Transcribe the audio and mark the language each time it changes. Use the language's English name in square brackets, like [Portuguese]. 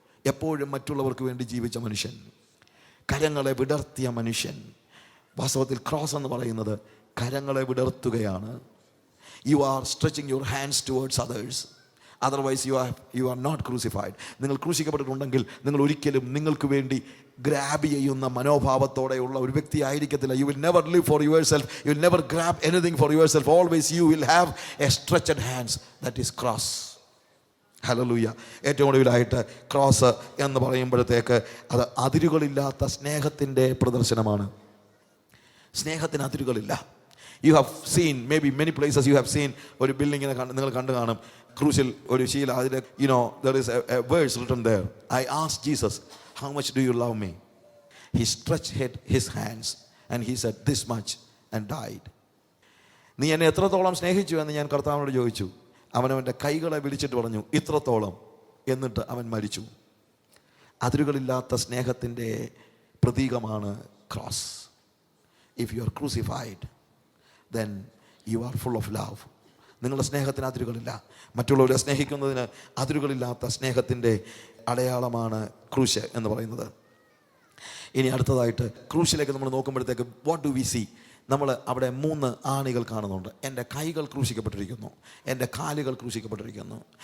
[Malayalam] എപ്പോഴും മറ്റുള്ളവർക്ക് വേണ്ടി ജീവിച്ച മനുഷ്യൻ, കരങ്ങളെ വിടർത്തിയ മനുഷ്യൻ. വാസ്തവത്തിൽ ക്രോസ് എന്ന് പറയുന്നത് കരങ്ങളെ വിടർത്തുകയാണ്. [English] You are stretching your hands towards others. Otherwise you are not crucified. [Malayalam] നിങ്ങൾ ക്രൂശിക്കപ്പെട്ടിട്ടുണ്ടെങ്കിൽ നിങ്ങൾ ഒരിക്കലും നിങ്ങൾക്ക് വേണ്ടി ഗ്രാബ് ചെയ്യുന്ന മനോഭാവത്തോടെയുള്ള ഒരു വ്യക്തി ആയിരിക്കത്തില്ല. [English] You will never live for yourself. You will never grab anything for yourself. Always you will have a stretched hands. That is cross. [Malayalam] Hallelujah. ഏറ്റവും ഒടുവിലായിട്ട് ക്രോസ് എന്ന് പറയുമ്പോഴത്തേക്ക് അത് അതിരുകളില്ലാത്ത സ്നേഹത്തിൻ്റെ പ്രദർശനമാണ്. സ്നേഹത്തിന് അതിരുകളില്ല. [English] you have seen maybe many places you have seen [Malayalam] ഒരു ബിൽഡിങ്ങിനെ നിങ്ങൾ കണ്ടു കാണും. ക്രൂശിൽ ഒരു ശീല, അതിൽ [English] there is a verse written there. I asked Jesus, how much do you love me? He stretched his hands and he said this much and died. [Malayalam] നീ എന്നെ എത്രത്തോളം സ്നേഹിച്ചു എന്ന് ഞാൻ കർത്താവിനോട് ചോദിച്ചു. അവനവൻ്റെ കൈകളെ വിളിച്ചിട്ട് പറഞ്ഞു ഇത്രത്തോളം, എന്നിട്ട് അവൻ മരിച്ചു. അതിരുകളില്ലാത്ത സ്നേഹത്തിൻ്റെ പ്രതീകമാണ് cross. [English] If you are crucified, then you are full of love. [Malayalam] നിങ്ങളുടെ സ്നേഹത്തിന് അതിരുകളില്ല. മറ്റുള്ളവരെ സ്നേഹിക്കുന്നതിന് അതിരുകളില്ലാത്ത സ്നേഹത്തിൻ്റെ അടയാളമാണ് ക്രൂശ് എന്ന് പറയുന്നത്. ഇനി അടുത്തതായിട്ട് ക്രൂശിലേക്ക് നമ്മൾ നോക്കുമ്പോഴത്തേക്ക് [English] What do we see? [Malayalam] നമ്മൾ അവിടെ 3 ആണികൾ കാണുന്നുണ്ട്. എൻ്റെ കൈകൾ ക്രൂശിക്കപ്പെട്ടിരിക്കുന്നു, എൻ്റെ കാലുകൾ ക്രൂശിക്കപ്പെട്ടിരിക്കുന്നു.